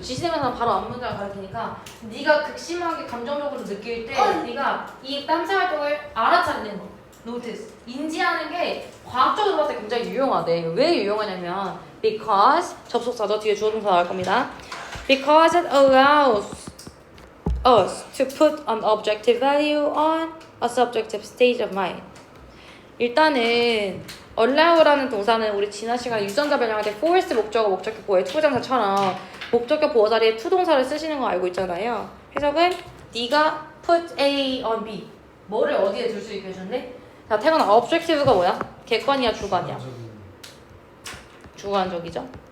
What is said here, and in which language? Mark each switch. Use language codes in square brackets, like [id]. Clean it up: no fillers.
[ko] 지시대명사는 바로 앞문장을 가리키니까 네가 극심하게 감정적으로 느낄 때 네가 이 땀새 활동을 알아차리는 거 notice 인지하는 게 과학적으로 봤을 때 굉장히 유용하대. 왜 유용하냐면 because 접속사죠. 뒤에 주어동사 나올 겁니다. [en] Because it allows us to put an objective value on a subjective state of mind. [ko] 일단은 allow라는 동사는 우리 지난 시간에 유전자 변형할 때 force 목적어 목적격 보호의 투부정사처럼 목적격 보호 자리에 투동사를 쓰시는 거 알고 있잖아요. 해석은 네가 put A on B 뭐를 어디에 둘 수 있게 해주는데 자 태건아 objective가 뭐야? 객관이야 주관이야? 주관적이죠?